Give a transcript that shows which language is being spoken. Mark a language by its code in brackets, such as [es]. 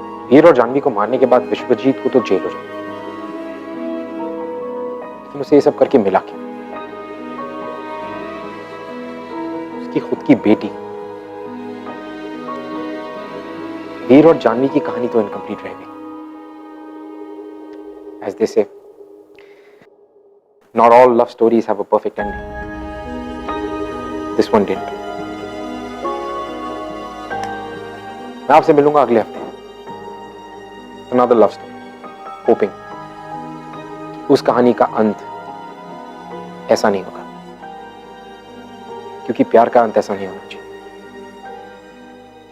[hi] वीर और जानवी को मारने के बाद विश्वजीत को तो जेल हो जाती है, लेकिन उसे ये सब करके मिला क्या? उसकी खुद की बेटी। वीर और जानवी की कहानी तो इनकम्प्लीट रह गई। [en] As they say, not all love stories have a perfect ending. This one didn't. [hi] मैं आपसे मिलूंगा अगले हफ्ते। [en] Another love story. Hoping [hi] उस कहानी का अंत ऐसा नहीं होगा, क्योंकि प्यार का अंत ऐसा नहीं होना चाहिए।